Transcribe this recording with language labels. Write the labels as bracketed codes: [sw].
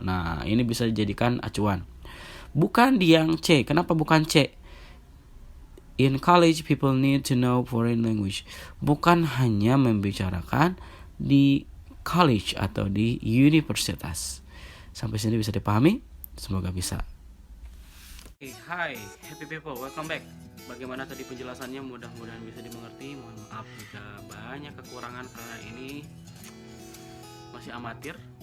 [id] Nah, ini bisa dijadikan acuan. Bukan di yang C. Kenapa bukan C? [en] In college people need to know foreign language. [id] Bukan hanya membicarakan di college atau di universitas. Sampai sini bisa dipahami? Semoga bisa. Hai, [en] happy people, welcome back. [id] Bagaimana tadi penjelasannya? Mudah-mudahan bisa dimengerti. Mohon maaf jika banyak kekurangan karena ini masih amatir.